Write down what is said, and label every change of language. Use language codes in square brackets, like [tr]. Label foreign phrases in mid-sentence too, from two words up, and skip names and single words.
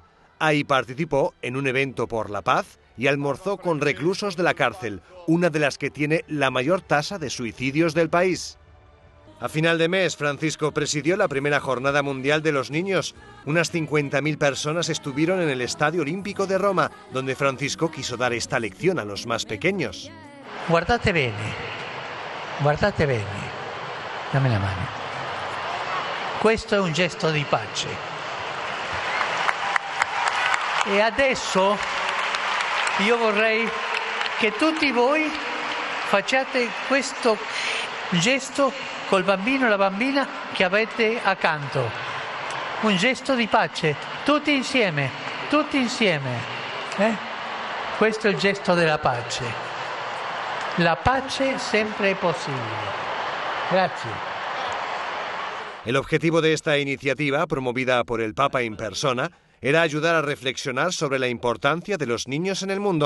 [es] Ahí participó en un evento por la paz y almorzó con reclusos de la cárcel, una de las que tiene la mayor tasa de suicidios del país. A final de mes, Francisco presidió la primera Jornada Mundial de los Niños. Unas 50.000 personas estuvieron en el Estadio Olímpico de Roma, donde Francisco quiso dar esta lección a los más pequeños. [it] Guardate bene, dammi la mano. Questo è un gesto di pace. E adesso io vorrei che tutti voi facciate questo gesto col bambino e la bambina che avete accanto. Un gesto di pace, tutti insieme. Questo è il gesto della pace. La pace sempre è possibile. Grazie. [es] El objetivo de esta iniciativa, promovida por el Papa en persona, era ayudar a reflexionar sobre la importancia de los niños en el mundo.